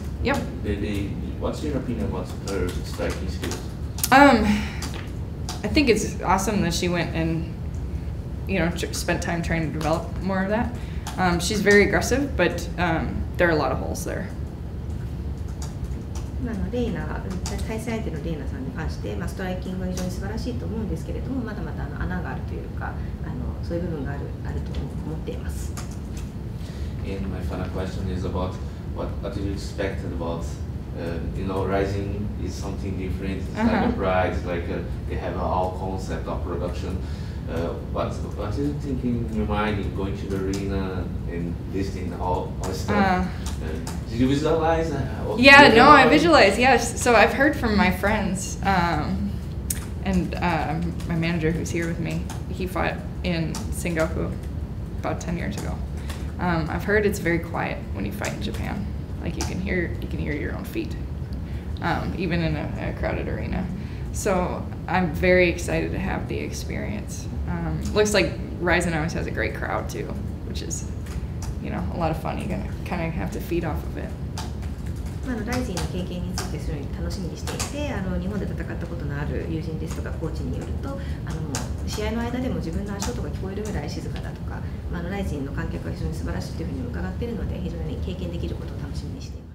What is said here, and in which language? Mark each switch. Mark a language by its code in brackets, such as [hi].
[en] yep. What's your opinion about her striking skills? I think it's awesome that she went and, spent time trying to develop more of that. She's very aggressive, but there are a lot of holes there. [ja] レイナ、対戦相手のレイナさんに関して、ストライキングは非常に素晴らしいと思うんですけれども、まだまだ穴があるというか、そういう部分があると思っています。 [en] And my final question is about what do you expect about, RIZIN is something different. It's like a pride, it's like they have a whole concept of production. what is thinking in your mind in going to the arena and listening all stuff? Did you visualize? Yeah, no, I visualize. Yes, so I've heard from my friends, and my manager who's here with me. He fought in Sengoku about 10 years ago. I've heard it's very quiet when you fight in Japan. Like you can hear your own feet, even in a crowded arena. So I'm very excited to have the experience. Looks like RIZIN always has a great crowd too, which is, a lot of fun. You're gonna kind of have to feed off of it. [ja] RIZIN の経験についてすごい楽しみにしていて、日本で戦ったことのある友人ですとかコーチによると、試合の間でも自分の足音が聞こえるぐらい静かだとか、RIZIN の観客が非常に素晴らしいというふうに伺っているので、非常に経験できることを楽しみにしています。